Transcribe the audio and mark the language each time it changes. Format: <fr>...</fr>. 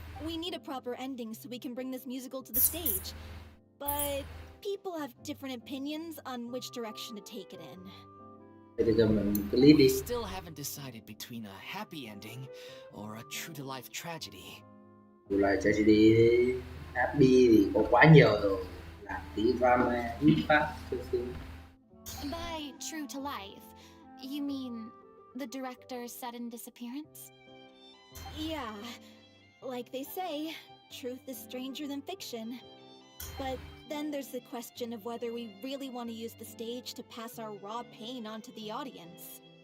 <en>We need a proper ending so we can bring this musical to the stage. But people have different opinions on which direction to take it in. We still haven't decided between a happy ending or a true-to-life tragedy. True-to-life tragedy, happy</en> <vi>thì có quá nhiều rồi, làm tí drama, ít phát,</vi> <en>By true to life, you mean the director's sudden disappearance? Yeah, like they say, truth is stranger than fiction. But then there's the question of whether we really want to use the stage to pass our raw pain onto the audience.</en>